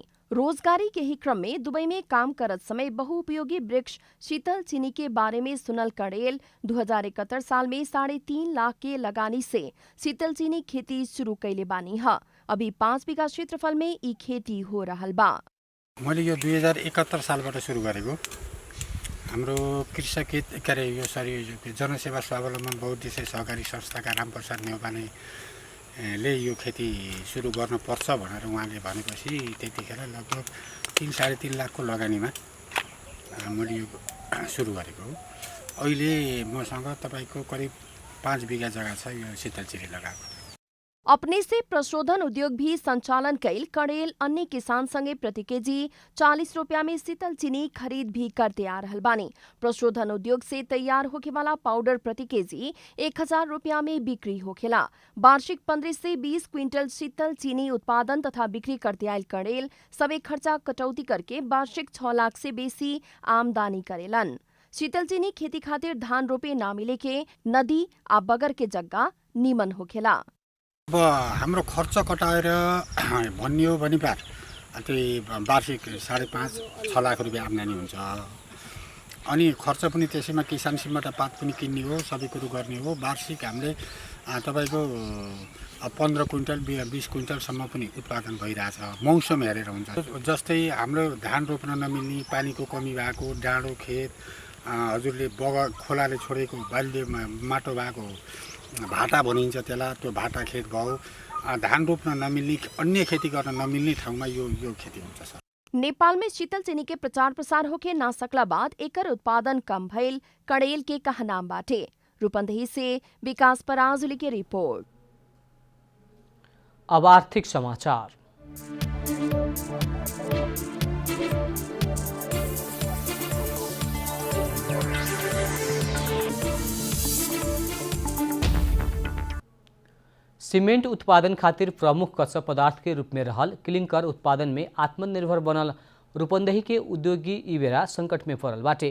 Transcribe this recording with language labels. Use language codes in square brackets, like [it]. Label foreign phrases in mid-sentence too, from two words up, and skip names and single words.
[bho] रोजगारी के ही क्रम में दुबई में काम करत समय बहुउपयोगी वृक्ष शीतल चीनी के बारे में सुनल कड़ेल 2071 साल में 3.5 लाख के लगानी से शीतल चीनी खेती शुरू कैले बानी है। अभी 5 बीघा क्षेत्रफल में ई खेती हो रहल बा। [ne] मैले यो 2071 सालबाट सुरु गरेको। हाम्रो कृषक हित कार्य यो जनसेवा स्वावलम्बन बहुउद्देश्य सहकारी संस्थाका रामप्रसाद नेउपाने ले यो खेती सुरु गर्नुपर्छ भनेर उहाँले भनेपछि त्यतिखेर लगभग 3-3.5 लाखको लगानीमा मैले यो सुरु गरेको हो। अहिले मसँग तपाईको करिब 5 बीघा जग्गा छ यो शीतल चीनी लगाएको। [bho] अपने से प्रशोधन उद्योग भी संचालन कैल कड़ेल अन्य किसान संगे प्रति केजी 40 रुपया में शीतल चीनी खरीद भी करते आ रहल बानी। प्रशोधन उद्योग से तैयार होके वाला पाउडर प्रति केजी 1000 रुपया में बिक्री होखेला। वार्षिक 15 से 20 क्विंटल शीतल चीनी उत्पादन तथा बिक्री करते आयल कड़ेल सबे खर्चा कटौती करके वार्षिक 6 लाख से बेसी आमदनी करेलन। शीतल चीनी खेती खातिर धान रोपे ना मिले के नदी आ बगर के जगह नीमन होखेला। [ne] अब हाम्रो खर्च कटाएर भन्ने हो भने पार त्यही वार्षिक 5.5-6 लाख रुपियाँ आम्दानी हुन्छ। अनि खर्च पनि त्यसैमा किसान सिमबाट पात पनि किन्ने हो, सबै कुरो गर्ने हो। वार्षिक हामीले तपाईँको 15 क्विन्टल 20 क्विन्टलसम्म पनि उत्पादन भइरहेछ, मौसम हेरेर हुन्छ। जस्तै हाम्रो धान रोप्न नमिल्ने, पानीको कमी भएको डाँडो खेत, हजुरले खोलाले छोडेको बाल्य माटो भएको भाटा भनिन्छ त्यसलाई, त्यो भाटा खेत भयो। धान रोप्न नमिल्ने, अन्य खेती गर्न नमिल्ने ठाउँमा यो खेती हुन्छ सर। [bho] नेपाल में शीतल चीनी के प्रचार प्रसार होके ना सकला बाद एकर उत्पादन कम भइल कड़ेल के कहनाम बाटे। रूपंदेही से विकास पराजुली की रिपोर्ट। अब आर्थिक समाचार। सीमेंट उत्पादन खातिर प्रमुख कच्चा पदार्थ के रूप में रहल क्लिंकर उत्पादन में आत्मनिर्भर बनल रूपंदेही के उद्योगी ई बेरा संकट में पड़ल बाटे।